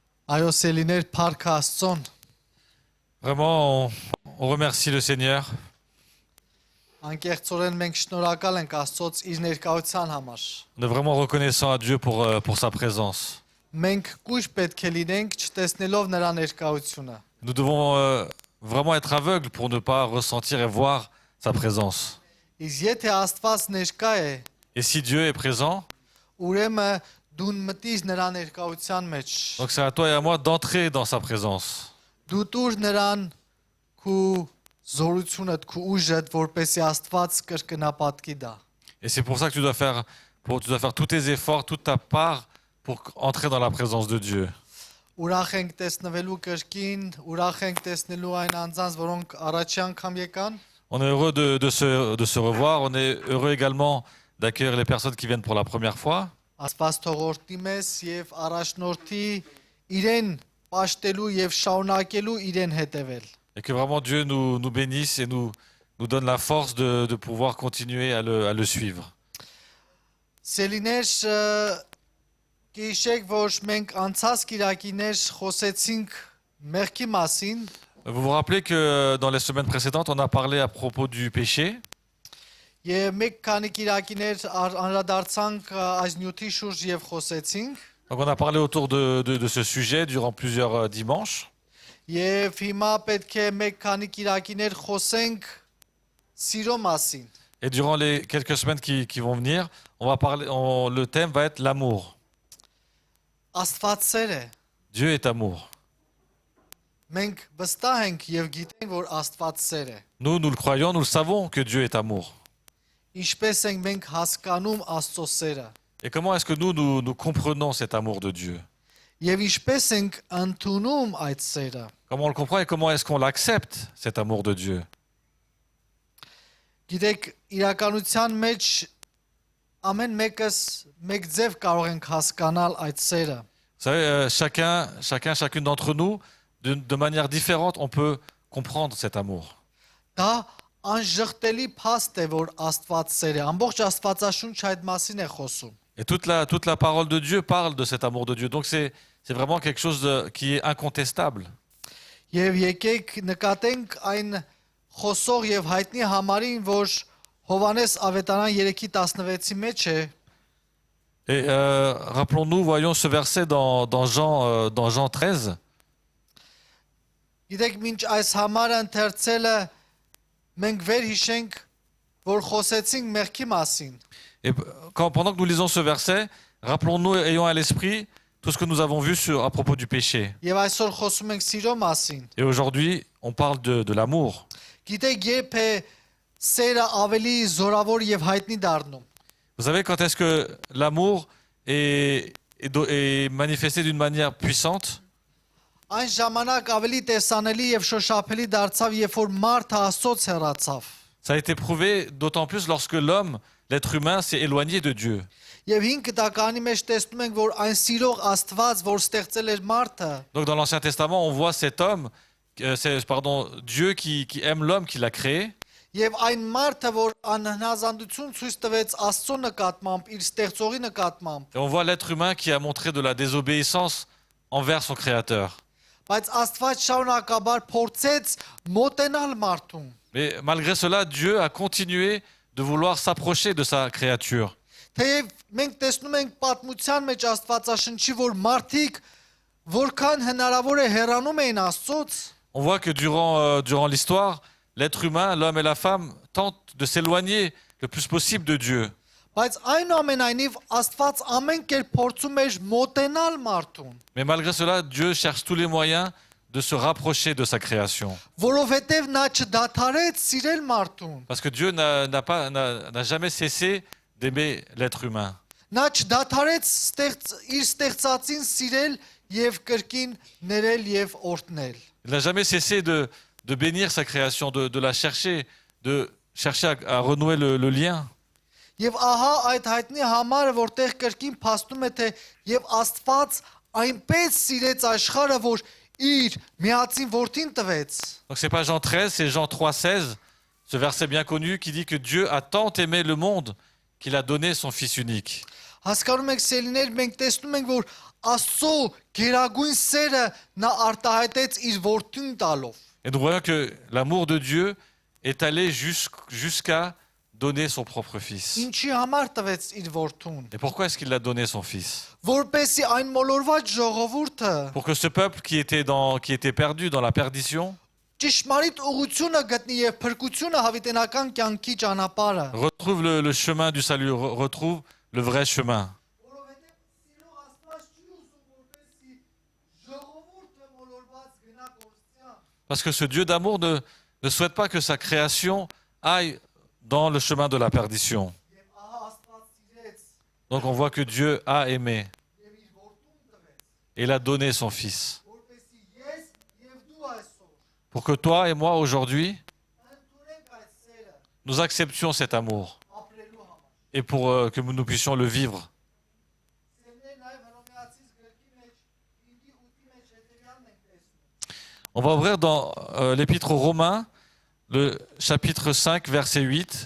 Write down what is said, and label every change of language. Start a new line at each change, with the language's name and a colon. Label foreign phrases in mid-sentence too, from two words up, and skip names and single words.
Armenian: Այո, սելիներ Փառք Աստծուն,
French: Vraiment, on remercie le Seigneur.
Armenian: անկեղծորեն մենք շնորհակալ ենք Աստծոց իր ներկայության համար։
French: On est vraiment reconnaissant à Dieu pour sa présence.
Armenian: Մենք կույր պետք է լինենք չտեսնելով նրա ներկայությունը։
French: Nous devons vraiment être aveugles pour ne pas ressentir et voir sa présence.
Armenian: Իսկ եթե Աստված ներկա է,
French: Et si Dieu est présent,
Armenian: ուրեմն դու մտիր նրա ներկայության մեջ։
French: donc c'est à toi et à moi d'entrer dans sa présence.
Armenian: Դու տուր նրան քու զորությունը, քու ուժը, որպեսզի Աստված կրկնա պատկի դա։
French: Et c'est pour ça que tu dois faire tous tes efforts, toute ta part pour entrer dans la présence de Dieu.
Armenian: Ուրախ ենք տեսնվելու կրկին, ուրախ ենք տեսնելու այն անձանց, որոնք առաջի անգամ եկան։
French: On est heureux de se revoir. On est heureux également d'accueillir les personnes qui viennent pour la première fois.
Armenian: Աստված թողորտի մեզ եւ առաջնորդի իրեն պաշտելու եւ շարունակելու իրեն հետևել։
French: Et que vraiment Dieu nous bénisse et nous donne la force de pouvoir continuer à le suivre.
Armenian: Սելիներ գիշեք, որ մենք անցած կիրակիներ խոսեցինք մեղքի մասին
French: Vous vous rappelez que dans les semaines précédentes, on a parlé à propos du péché.
Armenian: եւ մեկ քանի կիրակիներ անդրադարձանք այս նյութի շուրջ եւ խոսեցինք
French: Donc on a parlé autour de ce sujet durant plusieurs dimanches.
Armenian: եւ հիմա պետք է մեկ քանի կիրակիներ խոսենք սիրո մասին։
French: Et durant les quelques semaines qui vont venir, le thème va être l'amour.
Armenian: Աստված սեր է։
French: Dieu est amour.
Armenian: Մենք վստահ ենք եւ գիտենք, որ Աստված սեր է։
French: Nous le croyons, nous le savons que Dieu est amour.
Armenian: Ինչպես ենք մենք հասկանում Աստծո սերը։
French: Et comment est-ce que nous comprenons cet amour de Dieu?
Armenian: Եվ ինչպես ենք ընդունում այդ սերը։
French: Comment on le comprend et comment est-ce qu'on l'accepte, cet amour de Dieu?
Armenian: Գիտեք, իրականության մեջ ամեն մեկս մեկ ձև կարող ենք հասկանալ այդ սերը։
French: Vous savez, chacune d'entre nous, de manière différente, on peut comprendre cet amour.
Armenian: Դա անժխտելի փաստ է, որ Աստված սեր է։ Ամբողջ Աստվածաշունչը այդ մասին է խոսում։
French: Et toute la parole de Dieu parle de cet amour de Dieu. Donc c'est vraiment quelque chose qui est incontestable.
Armenian: Եվ եկեք նկատենք այն խոսող եւ հայտնի համարին, որ Հովանես Ավետարան 3:16-ի մեջ է։
French: Et rappelons-nous, voyons ce verset dans Jean 13.
Armenian: Գիտեք, մինչ այս համարը ընթերցելը մենք վերհիշենք, որ խոսեցինք մեղքի մասին։
French: Et pendant que nous lisons ce verset, rappelons-nous, ayons à l'esprit tout ce que nous avons vu à propos du péché.
Armenian: Եվ այսօր խոսում ենք սիրո մասին։
French: Et aujourd'hui, on parle de l'amour.
Armenian: Գիտեք, երբ է սերը ավելի զորավոր եւ հայտնի դառնում։
French: Vous savez, quand est-ce que l'amour est manifesté d'une manière puissante?
Armenian: Այն ժամանակ ավելի տեսանելի եւ շոշափելի դարձավ, երբ որ մարդը Աստծոց հեռացավ։
French: Ça a été prouvé d'autant plus lorsque l'être humain s'est éloigné de Dieu.
Armenian: Եւ 5 տականի մեջ տեսնում ենք, որ այն սիրող Աստված, որ ստեղծել էր մարդը,
French: Donc dans l'Ancien Testament, on voit cet homme, Dieu qui aime l'homme, qui l'a créé.
Armenian: եւ այն մարդը, որ անհնազանդություն ցույց տվեց Աստծո նկատմամբ, իր ստեղծողի նկատմամբ,
French: Et on voit l'être humain qui a montré de la désobéissance envers son Créateur.
Armenian: բայց Աստված շարունակաբար փորձեց մոտենալ մարդուն։
French: Mais malgré cela, Dieu a continué de vouloir s'approcher de sa créature.
Armenian: Թեև մենք տեսնում ենք պատմության մեջ Աստվածաշնչի, որ մարդիկ որքան հնարավոր է հեռանում էին Աստծոց,
French: On voit que durant l'histoire, l'être humain, l'homme et la femme, tentent de s'éloigner le plus possible de Dieu.
Armenian: բայց այնուամենայնիվ Աստված ամեն կերպ փորձում էր մոտենալ մարդուն,
French: Mais malgré cela, Dieu cherche tous les moyens de se rapprocher de sa création.
Armenian: որովհետև նա չդադարեց սիրել մարդուն։
French: Parce que Dieu n'a jamais cessé d'aimer l'être humain.
Armenian: Նա չդադարեց իր ստեղծածին սիրել եւ կրկին ներել եւ օրհնել։
French: Il n'a jamais cessé de bénir sa création, de la chercher, de chercher à renouer le lien.
Armenian: Եվ ահա այդ հայտնի համարը, որտեղ կրկին փաստում է, թե եւ Աստված այնպես սիրեց աշխարհը, որ իր միածին որդին տվեց։
French: Donc c'est pas Jean 13, c'est Jean 3,16, ce verset bien connu qui dit que Dieu a tant aimé le monde qu'il a donné son Fils unique.
Armenian: Հասկանում եք, սելիներ, մենք տեսնում ենք, որ Աստծո գերագույն սերը նա արտահայտեց իր որդուն տալով։
French: Et nous voyons que l'amour de Dieu est allé jusqu'à donner son propre fils.
Armenian: Ինչի համար տվեց իր որդուն։
French: Et pourquoi est-ce qu'il a donné son fils?
Armenian: Որպեսի այն մոլորված ժողովուրդը
French: Pour que ce peuple qui était perdu dans la perdition
Armenian: ճշմարիտ ուղղությունը գտնի եւ փրկությունը հավիտենական կյանքի ճանապարհը։
French: retrouve le chemin du salut, retrouve le vrai chemin.
Armenian: Որովհետեւ սիրող Աստված չի ուզում որպեսի ժողովուրդը մոլորված գնա կորստյան։
French: Parce que ce Dieu d'amour ne souhaite pas que sa création aille dans le chemin de la perdition.
Armenian: Եվ ահա Աստված սիրեց
French: Donc on voit que Dieu a aimé
Armenian: եւ իր որդուն տվեց,
French: et il a donné son fils.
Armenian: որպեսի ես եւ դու այսօր
French: Pour que toi et moi aujourd'hui,
Armenian: ընդունենք այդ սերը
French: nous acceptions cet amour
Armenian: ապրելու համար։
French: et pour que nous puissions le vivre.
Armenian: Սերներ նաեւ Հռոմեացիս գրքի մեջ 5:8-ի մեջ հետեւյալն ենք տեսնում։
French: On va ouvrir dans l'épître aux Romains, le chapitre 5, verset 8.